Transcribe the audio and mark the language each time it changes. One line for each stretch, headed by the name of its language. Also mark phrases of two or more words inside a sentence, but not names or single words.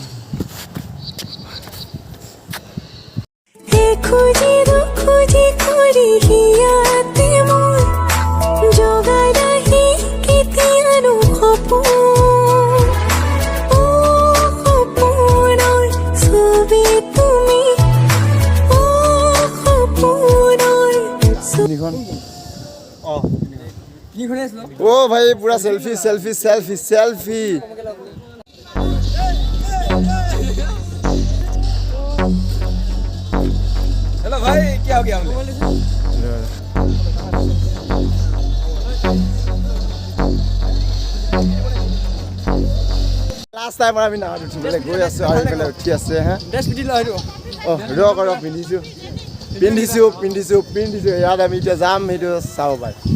Assamese: খুঁজি কৰি হিয়াতে মোৰ জগাই ৰাহি কেতিয়ানো সপোনৰ ছবি তুমি সপোনৰ ভাই পুৰা চেলফি
Hindi: हेलो भाई क्या हो गया
English: last time
Assamese: আমি নাও উঠিবলৈ গৈ আছোঁ আৰু এইফালে উঠি আছে হে পিন্ধিছোঁ ইয়াত আমি এতিয়া যাম সেইটো চাব পাৰে